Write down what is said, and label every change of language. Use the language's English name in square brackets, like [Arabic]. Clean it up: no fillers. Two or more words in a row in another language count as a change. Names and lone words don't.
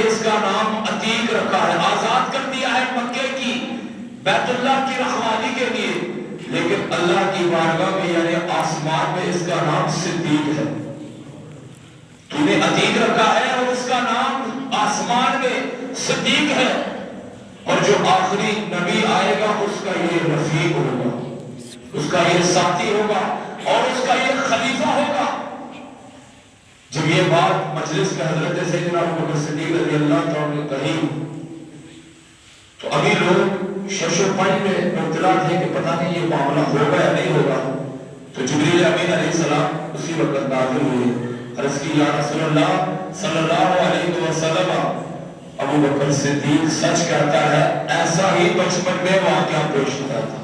[Urdu] اس کا نام عتیق رکھا ہے، آزاد کر دیا ہے مکے کی بیت اللہ کی رکھوالی کے لیے، لیکن اللہ کی بارگاہ میں یعنی آسمان میں اس کا نام صدیق ہے، تو نے عتیق رکھا ہے اور اس کا نام آسمان میں صدیق ہے، اور جو آخری نبی آئے گا اس کا یہ رفیق ہوگا، اس کا یہ ساتھی ہوگا اور اس کا یہ خلیفہ ہوگا۔ جب یہ بات مجلس میں حضرت سیدنا ابو بکر صدیق [Arabic] رضی اللہ تعالیٰ [Urdu] نے کہی کافی لوگ شش و پنج میں مبتلا تھے کہ پتہ نہیں یہ معاملہ ہوگا یا نہیں ہوگا. تو جبریل امین علیہ السلام اسی وقت نازل ہوئے. عرض کی [Arabic] یا رسول اللہ صلی اللہ علیہ وسلم [Urdu] ابو بکر صدیق سچ کہتا ہے ایسا ہی بچپن میں واقعہ پیش ہوتا تھا.